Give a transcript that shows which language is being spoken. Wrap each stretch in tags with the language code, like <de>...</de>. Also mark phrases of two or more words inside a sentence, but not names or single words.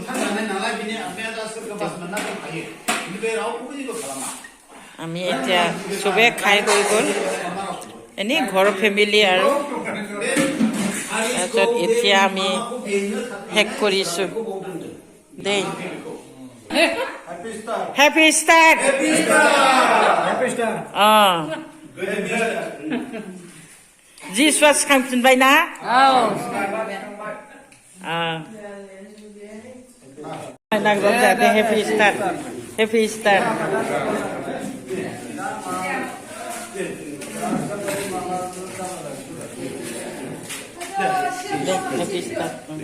<as>আমি এতিয়া চবে খাই হৈ গ'ল এনেই ঘৰৰ ফেমিলি আৰু তাৰপিছত এতিয়া আমি শেষ কৰিছো দেই</as> <en>happy start</en> <brx>Jesus खांफिनबाय ना नांगौ जादे</brx> <en>happy start happy start happy start</en>